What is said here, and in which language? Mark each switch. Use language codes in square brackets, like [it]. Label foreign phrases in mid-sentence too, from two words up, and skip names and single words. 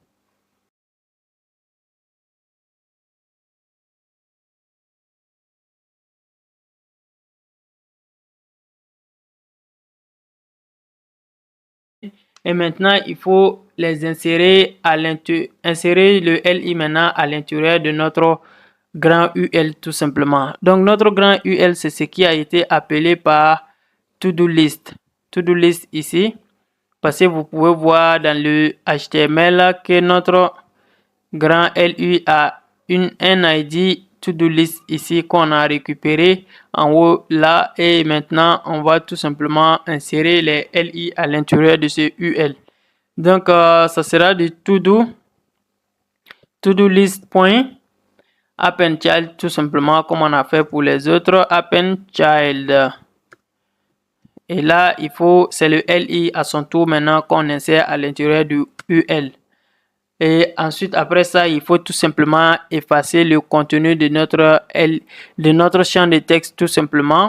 [fr] Et maintenant, il faut les insérer insérer le LI maintenant à l'intérieur de notre grand UL tout simplement. Donc notre grand UL, c'est ce qui a été appelé par [en] to-do list. To-do list [fr] ici, parce que vous pouvez voir dans le HTML que notre grand LI a un ID [en] to-do list [fr] ici qu'on a récupéré en haut là, et maintenant on va tout simplement insérer les LI à l'intérieur de ce UL. Donc ça sera du [en] to-do list. [fr] appendChild tout simplement comme on a fait pour les autres appendChild. Et là il faut, c'est le LI à son tour maintenant qu'on insère à l'intérieur du UL. Et ensuite, après ça, il faut tout simplement effacer le contenu de notre champ de texte, tout simplement.